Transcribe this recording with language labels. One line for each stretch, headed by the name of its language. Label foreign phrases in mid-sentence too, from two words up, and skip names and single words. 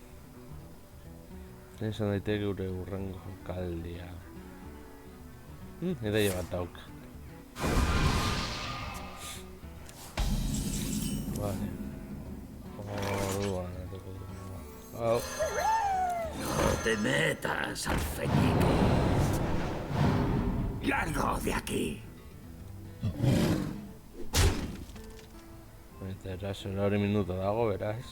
Basque: Izan daiteke gure urrengo jokaldia. Ideia bat dauk. Vale. Orduan, hau.
Spanish: No te metas, alfeñique. Largo de aquí.
Basque: Eta eraso hori minuto dago, beraz.